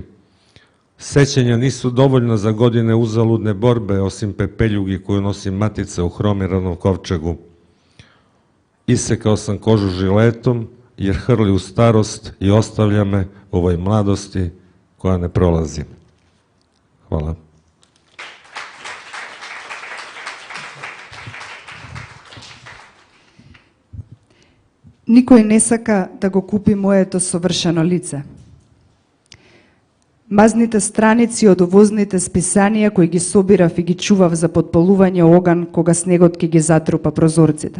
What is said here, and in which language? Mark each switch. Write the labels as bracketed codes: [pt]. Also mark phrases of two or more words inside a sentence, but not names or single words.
[sr] Sećanja nisu dovoljna za godine uzaludne borbe, osim pepeljugi koju nosi matica u hromiranom kovčegu. Isekao sam kožu žiletom, jer hrli u starost i ostavlja me u ovoj mladosti koja ne prolazi. Hvala. [mk] Никој не сака да го купи моето совршено лице. Мазните страници од увозните списанија кои ги собирав и ги чував за подпалување оган кога снегот ќе ги затрупа прозорците.